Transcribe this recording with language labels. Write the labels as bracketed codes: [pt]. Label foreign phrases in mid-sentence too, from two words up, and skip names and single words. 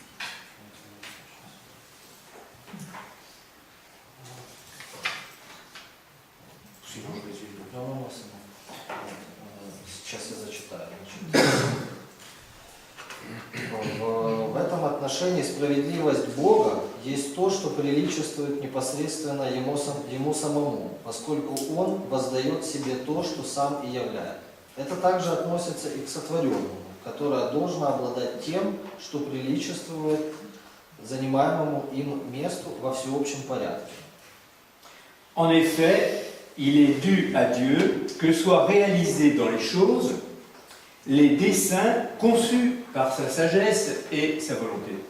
[fr] Sinon, je résume. [ru] Сейчас я зачитаю. В этом отношении справедливость Бога есть то, что приличествует непосредственно Ему самому, поскольку Он воздает себе то, что Сам и являет. Это также относится и к сотворенному, которое должно обладать тем, что приличествует занимаемому им месту во всеобщем порядке. [fr] En effet, il est dû à Dieu que soient réalisés dans les choses les desseins conçus par sa sagesse et sa volonté.